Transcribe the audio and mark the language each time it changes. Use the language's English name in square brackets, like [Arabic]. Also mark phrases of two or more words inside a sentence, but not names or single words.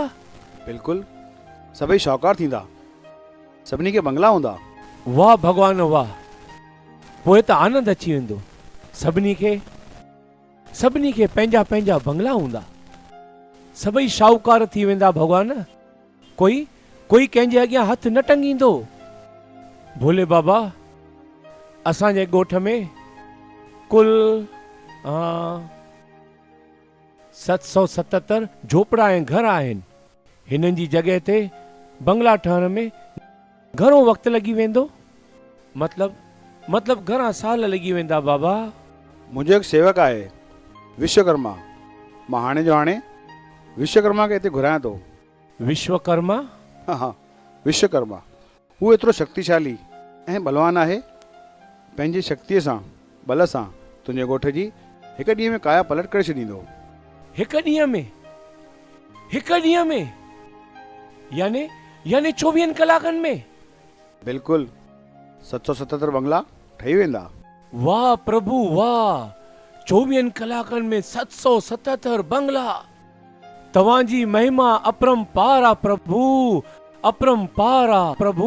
[Sindhi] बिल्कुलु, सभई शाहूकार थींदा, सभिनी खे बंगला हूंदा। वाह भगवान वाह, पोइ त आनंद अची वेंदो। सभिनी खे पंहिंजा पंहिंजा बंगला हूंदा, सभई शाहूकार थी वेंदा भगवान। कोई कंहिंजे अॻियां हथ न टंगींदो। भोले बाबा, असांजे ॻोठ में कुल 777 झोपड़ा ऐं घर आहिनि। हिननि जी जॻह ते बंगला ठहण में घणो वक़्तु लॻी वेंदो? मतलब घणा साल लॻी वेंदा बाबा? मुंहिंजो हिकु सेवक आहे विश्वकर्मा। मां हाणे जो हाणे विश्वकर्मा खे हिते घुरायां थो। विश्वकर्मा? हा, विश्वकर्मा। हू एतिरो शक्तिशाली ऐं बलवान आहे। पंहिंजी शक्तिअ सां, बल सां तुंहिंजे ॻोठ जी हिकु ॾींहं में काया पलट करे छॾींदो। हिकु ॾींहं में? यानी 24 कलाकनि में? बिल्कुलु, 777 बंगला ठही वेंदा। वाह प्रभु वाह, 24 कलाकनि में 777 बंगला। तव्हांजी महिमा अपरंपार आहे प्रभु, अपरंपार आहे प्रभु।